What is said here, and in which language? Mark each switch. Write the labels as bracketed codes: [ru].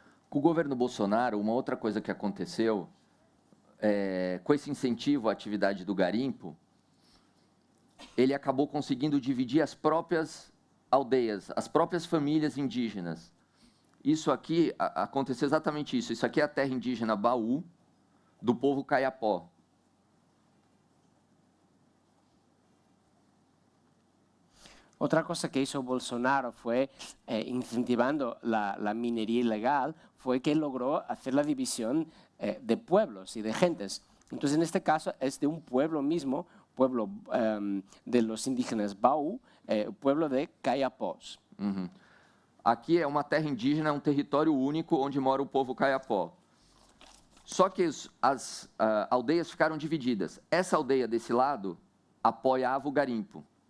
[pt] Com o governo Bolsonaro, uma outra coisa que aconteceu, com esse incentivo à atividade do garimpo, ele acabou conseguindo dividir as próprias aldeias, as próprias famílias indígenas. Isso aqui, aconteceu exatamente isso. Isso aqui é a terra indígena Baú, do povo Kayapó. [es] Otra cosa que hizo Bolsonaro fue, incentivando la minería ilegal, fue que logró hacer la división de pueblos y de gentes. Entonces, en este caso, es de un pueblo mismo, pueblo de los indígenas Baú, pueblo de Kayapós. Uhum. [pt] Aqui é uma terra indígena, um território único onde mora o povo Kayapó. Só que as aldeias ficaram divididas. Essa aldeia desse lado apoiava o garimpo.